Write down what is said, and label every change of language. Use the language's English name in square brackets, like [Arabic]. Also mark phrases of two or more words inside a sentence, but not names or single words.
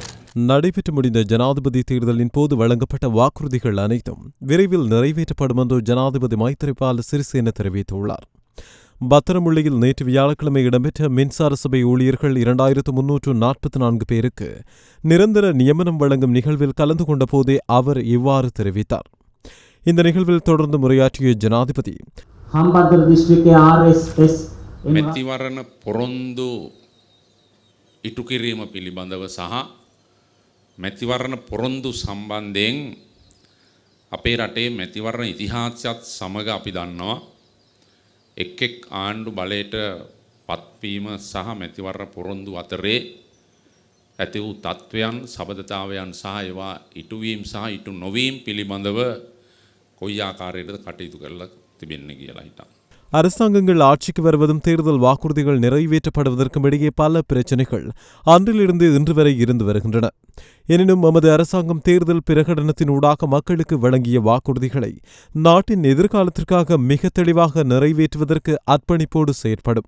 [Tamil] நடைபெற்று முடிந்த ஜனாதிபதி தேர்தலின் போது வழங்கப்பட்ட வாக்குறுதிகள் அனைத்தும் விரைவில் நிறைவேற்றப்படும் என்று ஜனாதிபதி மைத்திரிபால சிறிசேன தெரிவித்துள்ளார். பத்திரமுள்ளியில் நேற்று வியாழக்கிழமை இடம்பெற்ற மின்சார சபை ஊழியர்கள் 2344 பேருக்கு நிரந்தர நியமனம் வழங்கும் நிகழ்வில் கலந்து கொண்ட போதே அவர் இவ்வாறு தெரிவித்தார். இந்த நிகழ்வில் தொடர்ந்து முறையாற்றிய ஜனாதிபதி [Sinhala] මැතිවරණ පොරොන්දු ඉටු කිරීම පිළිබඳව සහ මැතිවරණ පොරොන්දු සම්බන්ධයෙන් අපේ රටේ මැතිවරණ ඉතිහාසයත් සමග අපි දන්නවා එක් එක් ආණ්ඩු බලයට පත්වීම සහ මැතිවරණ පොරොන්දු අතරේ ඇති වූ තත්ත්වයන් සබඳතාවයන් සහ ඒවා ඉටුවීම් සහ ඉටු නොවීම් පිළිබඳව කොයි ආකාරයකටද කටයුතු කරලා තිබෙන්නේ කියලා හිතන්න. [Tamil] அரசாங்கங்கள் ஆட்சிக்கு வருவதும் தேர்தல் வாக்குறுதிகள் நிறைவேற்றப்படுவதற்கும் இடையே பல பிரச்சினைகள் அன்றிலிருந்து இன்று வரை இருந்து வருகின்றன. எனினும் எமது அரசாங்கம் தேர்தல் பிரகடனத்தினூடாக மக்களுக்கு வழங்கிய வாக்குறுதிகளை நாட்டின் எதிர்காலத்திற்காக மிக தெளிவாக நிறைவேற்றுவதற்கு அர்ப்பணிப்போடு செயற்படும்.